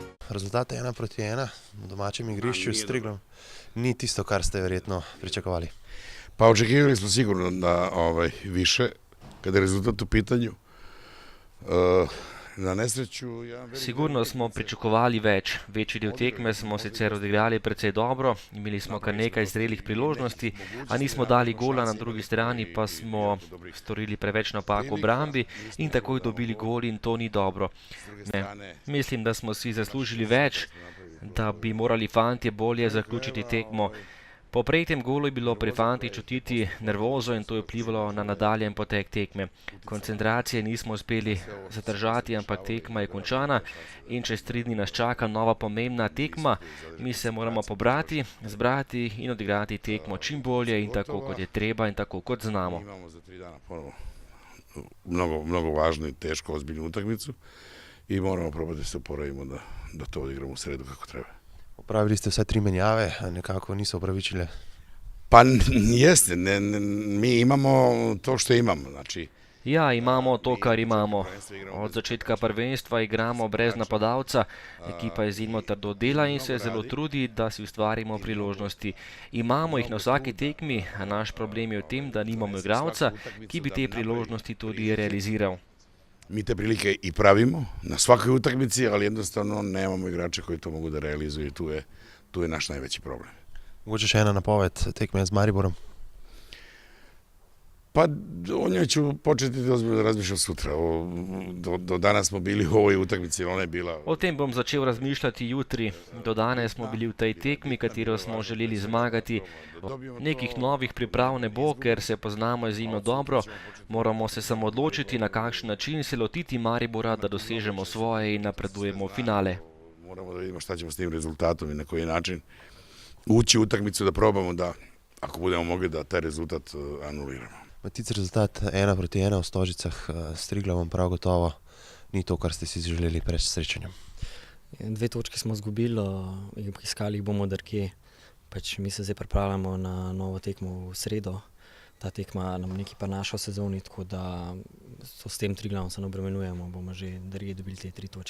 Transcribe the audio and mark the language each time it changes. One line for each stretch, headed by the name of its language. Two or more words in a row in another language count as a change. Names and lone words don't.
Slovenian: rezultat 1-1 na domačem igrišču s Triglom ni tisto, kar ste verjetno pričakovali.
Serbian: Pa očekivali smo sigurno da više, kada je rezultat u pitanju. Na nesreću...
Slovenian: Sigurno smo pričakovali več. Večji del tekme smo sicer odigrali precej dobro, imeli smo kar nekaj zrelih priložnosti, a nismo dali gola, na drugi strani pa smo storili preveč napak v obrambi in takoj dobili gol in to ni dobro. Ne. Mislim, da smo si zaslužili več, da bi morali fantje bolje zaključiti tekmo. Po prejetem golu je bilo pri fantih čutiti nervozo in to je vplivalo na nadaljen potek tekme. Koncentracije nismo uspeli zadržati, ampak tekma je končana in čez 3 dni nas čaka nova pomembna tekma. Mi se moramo pobrati, zbrati in odigrati tekmo čim bolje in tako, kot je treba in tako, kot znamo.
Serbian: Mnogo važno i teško, ozbiljnu utakmicu i moramo probati da se oporavimo da to odigramo u sredu kako treba.
Slovenian: Opravili ste vse 3 menjave, a nekako niso opravičile.
Serbian: Pa jeste, mi imamo to što imamo, znači...
Slovenian: Ja, imamo to, kar imamo. Od začetka prvenstva igramo brez napadalca, ekipa izjemno trdo dela in se zelo trudi, da si ustvarimo priložnosti. Imamo jih na vsaki tekmi, a naš problem je v tem, da nimamo igralca, ki bi te priložnosti tudi realiziral.
Serbian: Mi te prilike i pravimo na svakoj utakmici, ali jednostavno nemamo igrača koji to mogu da realizuju. Tu je naš najveći problem.
Slovenian: Mogoče še ena napoved tekme z Mariborom?
Serbian: Pa o njoj ću početi da razmišljam sutra. Do danas smo bili u ovoj utakmici, ona je bila...
Slovenian: O tem bom začel razmišljati jutri. Do danes smo bili v tej tekmi, katero smo želeli zmagati. Nekih novih priprav ne bo, ker se poznamo izjemno dobro. Moramo se samo odločiti, na kakšen način se lotiti Maribora, da dosežemo svoje in napredujemo v finale.
Serbian: Moramo da vidimo šta ćemo s tim rezultatom i na koji način ući u utakmicu da probamo da, ako budemo mogli, da taj rezultat anuliramo.
Slovenian: Matic, rezultat 1-1 v Stožicah s Triglavom prav gotovo ni to, kar ste si želeli pred srečanjem. 2 točke smo izgubili in iskali jih bomo drugje. Mi se zdaj pripravljamo na novo tekmo v sredo. Ta tekma nam nekaj prinaša v sezoni, tako da s tem Triglavom se ne obremenjujemo, bomo že drugje dobili te 3 točke.